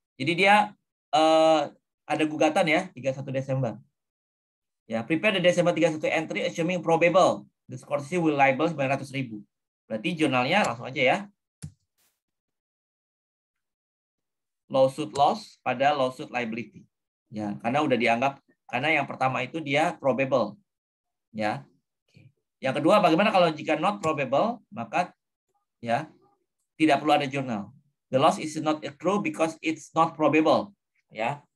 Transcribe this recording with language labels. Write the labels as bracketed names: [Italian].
[Indonesian] Jadi dia ada gugatan ya 31 Desember. [English] Ya, prepare the December 31 entry assuming probable the Scorsese will liable 900.000. [Indonesian] Berarti jurnalnya langsung aja ya. Lawsuit loss pada lawsuit liability. Ya, karena udah dianggap karena yang pertama itu dia probable. Ya. Yang kedua bagaimana kalau jika [English] not probable, [Indonesian] maka ya. Tidak perlu ada jurnal. [English] The loss is not accrue because it's not probable, ya.